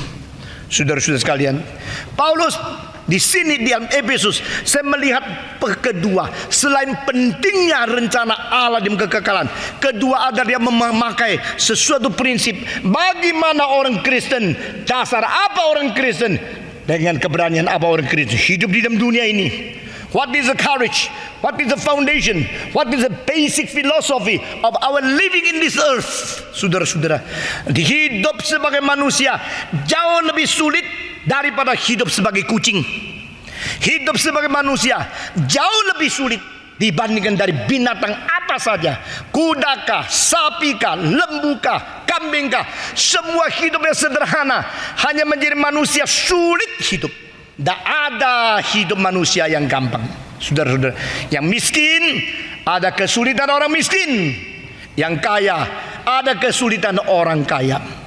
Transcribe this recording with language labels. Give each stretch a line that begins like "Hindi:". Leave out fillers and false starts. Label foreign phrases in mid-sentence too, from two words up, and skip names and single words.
Indonesian: Saudara-saudara sekalian, Paulus di sini di dalam Efesus, saya melihat kedua, selain pentingnya rencana Allah di kekekalan, kedua adalah dia memakai sesuatu prinsip. Bagaimana orang Kristen, dasar apa orang Kristen, dengan keberanian apa orang Kristen hidup di dalam dunia ini.
English: What is the courage? What is the foundation? What is the basic philosophy of our living in this earth?
Indonesian: Saudara-saudara, hidup sebagai manusia jauh lebih sulit daripada hidup sebagai kucing. Hidup sebagai manusia jauh lebih sulit dibandingkan dari binatang apa saja. Kudakah, sapikah, lembukah, kambingkah, semua hidupnya sederhana. Hanya menjadi manusia sulit hidup. Tidak ada hidup manusia yang gampang. Saudara-saudara, yang miskin ada kesulitan orang miskin, yang kaya ada kesulitan orang kaya.